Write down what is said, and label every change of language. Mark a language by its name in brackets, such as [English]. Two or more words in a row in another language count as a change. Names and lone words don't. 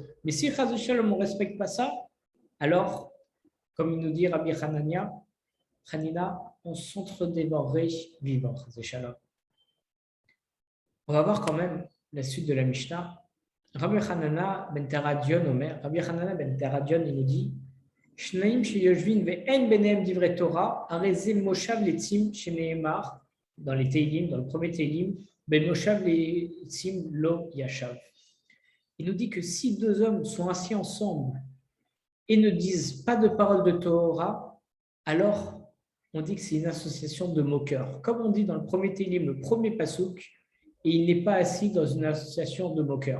[French] Mais si [Hebrew] חס ושלום, [French] on ne respecte pas ça, alors, comme il nous dit Rabbi Hanania, Hanina, on s'entre-dévorerait vivant, [Hebrew] חס ושלום. [French] On va voir quand même la suite de la Mishnah. [Hebrew] רבי חנניה בן תרדיון אומר רבי חנניה בן תרדיון, [French] il nous dit [Hebrew] שניים שיושבין ואין ביניהם דברי תורה הרי זה מושב לצים שנאמר, [French] dans les Teilim, dans le premier Teilim, [Hebrew] ובמושב לצים לא ישב. [French] Il nous dit que si deux hommes sont assis ensemble et ne disent pas de parole de Torah, alors on dit que c'est une association de moqueurs. Comme on dit dans le premier Teilim, le premier pasouk, et il n'est pas assis dans une association de moqueurs.